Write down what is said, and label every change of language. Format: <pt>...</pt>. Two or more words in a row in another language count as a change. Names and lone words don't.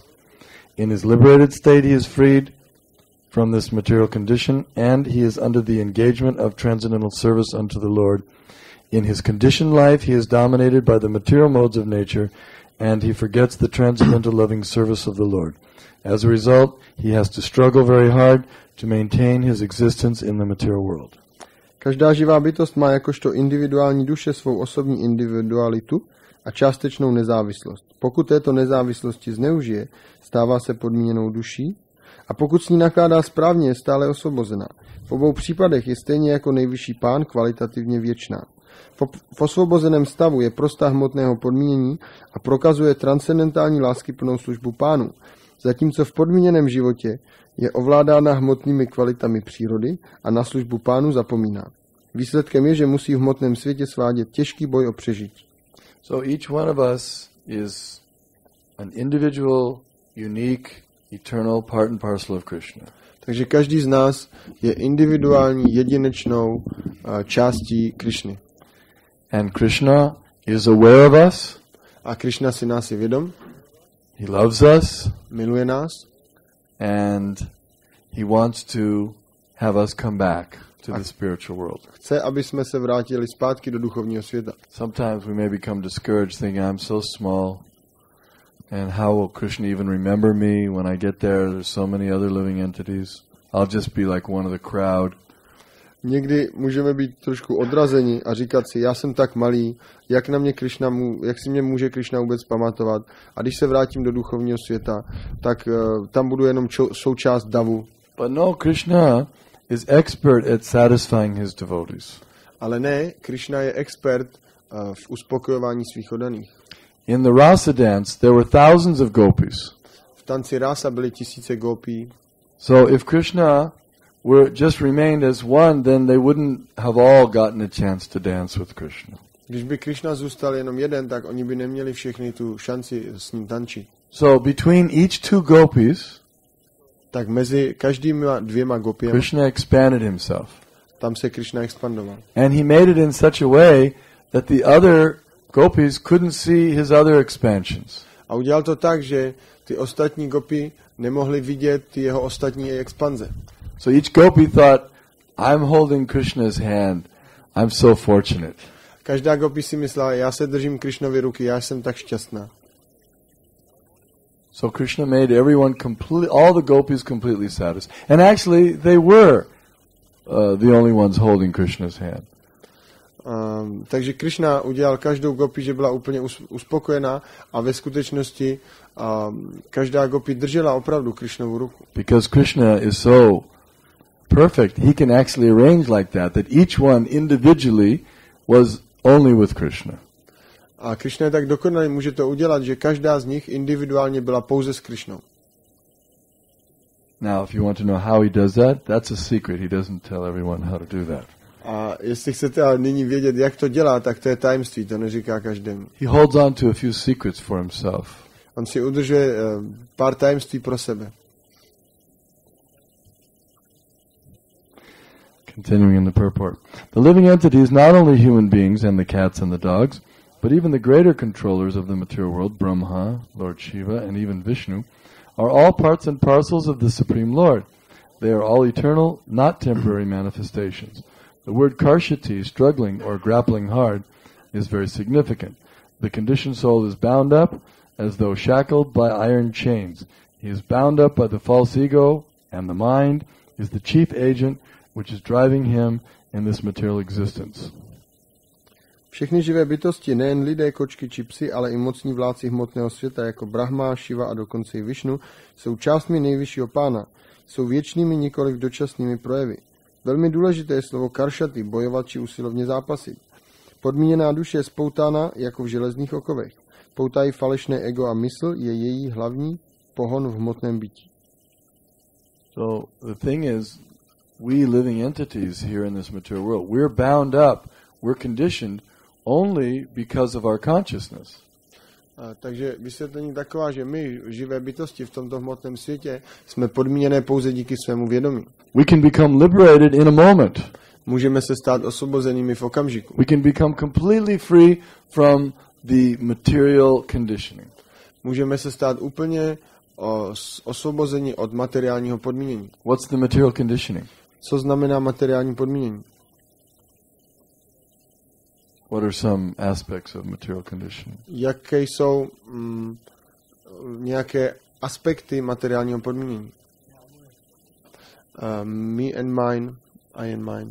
<en>In his liberated state, he is freed from this material condition, and he is under the engagement of transcendental service unto the Lord. In his conditioned life, he is dominated by the material modes of nature, and he forgets the transcendental loving service of the Lord. As a result, he has to struggle very hard to maintain his existence in the material world.</en> <cs>Každá živá bytost má jakožto individuální duše svou osobní individualitu a částečnou nezávislost. Pokud této nezávislosti zneužije, stává se podmíněnou duší, a pokud s ní nakládá správně, je stále osvobozená. V obou případech je stejně jako nejvyšší pán kvalitativně věčná. V osvobozeném stavu je prostá hmotného podmínění a prokazuje transcendentální láskyplnou službu pánu, zatímco v podmíněném životě je ovládána hmotnými kvalitami přírody a na službu pánu zapomíná. Výsledkem je, že musí v hmotném světě svádět těžký boj o přežití.</cs> <en>So each one of us is an individual, unique, eternal part and parcel of Krishna.</en> <cs>Takže každý z nás je individuální, jedinečnou částí Krishny.</cs> <en>And Krishna is aware of us.</en> <cs>A Krishna si nás je vědom.</cs> <en>He loves us.</en> <cs>Miluje nás.</cs> <en>And he wants to have us come back. to the spiritual world.</en> <cs>Chce, aby jsme se vrátili zpátky do duchovního světa.</cs> <en>Sometimes we may become discouraged thinking I'm so small and how will Krishna even remember me when I get there? There's so many other living entities. I'll just be like one of the crowd.</en> <cs>Někdy můžeme být trošku odrazeni a říkat si, já jsem tak malý, jak si mě může Krishna vůbec pamatovat. A když se vrátím do duchovního světa, tak tam budu jenom součást davu.</cs> <en>But no, Krishna is expert at satisfying his devotees.</en> <cs>Ale ne, Krishna je expert v uspokojování svých oddaných.</cs> <en>In the rasa dance, there were thousands of gopis.</en> <cs>V tanci rasa byly tisíce gopí.</cs> <en>So if Krishna were just remained as one, then they wouldn't have all gotten a chance to dance with Krishna.</en> <cs>Když by Krishna zůstal jenom jeden, tak oni by neměli všichni tu šanci s ním tančit.</cs> <en>So between each two gopis,</en> <cs>tak mezi každýma dvěma gopěmi</cs> <en>Krishna expanded himself.</en> <cs>Tam se Krishna expandoval.</cs> <en>And he made it in such a way that the other gopis couldn't see his other expansions.</en> <cs>A udělal to tak, že ty ostatní gopi nemohli vidět ty jeho ostatní expanze.</cs> <en>So each gopi thought, I'm holding Krishna's hand. I'm so fortunate.</en> <cs>Každá gopi si myslela, já se držím Krishnovy ruky, já jsem tak šťastná.</cs> <en>So Krishna made everyone all the gopis completely satisfied. And actually, they were the only ones holding Krishna's hand.</en> <cs>Takže Krishna udělal každou gopi, že byla úplně uspokojená a ve skutečnosti každá gopi držela opravdu Krishnovu ruku.</cs> <en>Because Krishna is so perfect, he can actually arrange like that each one individually was only with Krishna.</en> <cs>A Krishna je tak dokonalý, může to udělat, že každá z nich individuálně byla pouze s Krishnou.</cs> <en>Now, if you want to know how he does that, that's a secret. He doesn't tell everyone how to do that.</en> <cs>A jestli chcete ale nyní vědět, jak to dělá, tak to je tajemství, to neříká každému.</cs> <en>He holds on to a few secrets for himself.</en> <cs>On si udržuje pár tajemství pro sebe.</cs> <en>Continuing in the purport. The living entities, not only human beings and the cats and the dogs, but even the greater controllers of the material world, Brahma, Lord Shiva, and even Vishnu, are all parts and parcels of the Supreme Lord. They are all eternal, not temporary manifestations. The word karshati, struggling or grappling hard, is very significant. The conditioned soul is bound up as though shackled by iron chains. He is bound up by the false ego, and the mind is the chief agent which is driving him in this material existence.</en> <cs>Všechny živé bytosti, nejen lidé, kočky či psi, ale i mocní vládci hmotného světa, jako Brahma, Shiva a dokonce i Vishnu, jsou částmi nejvyššího pána. Jsou věčnými, nikoliv dočasnými projevy. Velmi důležité je slovo karšaty, bojovat či usilovně zápasit. Podmíněná duše je spoutána jako v železných okovech. Poutají falešné ego a mysl, je její hlavní pohon v hmotném bytí.</cs> <en>So the thing is, we living entities here in this material world, we're bound up, we're conditioned only because of our consciousness.</en> <cs>Takže vysvětlení taková, že my, živé bytosti v tomto hmotném světě, jsme podmíněné pouze díky svému vědomí.</cs> <en>We can become liberated in a moment.</en> <cs>Můžeme se stát osvobozenými v okamžiku.</cs> <en>We can become completely free from the material conditioning.</en> <cs>Můžeme se stát úplně osvobozeni od materiálního podmínění.</cs> <en>What's the material conditioning?</en> <cs>Co znamená materiální podmínění?</cs> <en>What are some aspects of material conditioning?</en> <cs>Jaké jsou nějaké aspekty materiálního podmínění?</cs> <en>Me and mine, I and mine.</en>